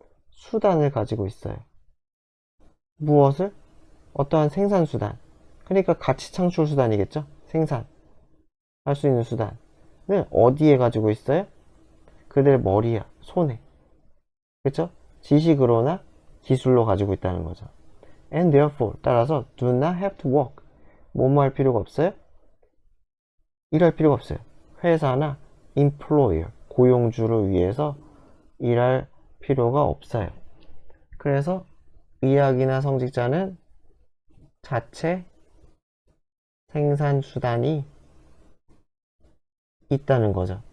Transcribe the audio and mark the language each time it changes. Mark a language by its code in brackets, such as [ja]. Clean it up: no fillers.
[ko] 수단을 가지고 있어요. 무엇을? 어떠한 생산수단. 그러니까 가치 창출 수단이겠죠? 생산할 수 있는 수단을 어디에 가지고 있어요? 그들의 머리야, 손에. 그쵸? 지식으로나 기술로 가지고 있다는 거죠. [en] And therefore, [ko] 따라서 [en] do not have to work. [ko] 뭐뭐 할 필요가 없어요? 일할 필요가 없어요. 회사나 employer, 고용주를 위해서 일할 필요가 없어요. 그래서 의학이나 성직자는 자체 생산수단이 있다는 거죠.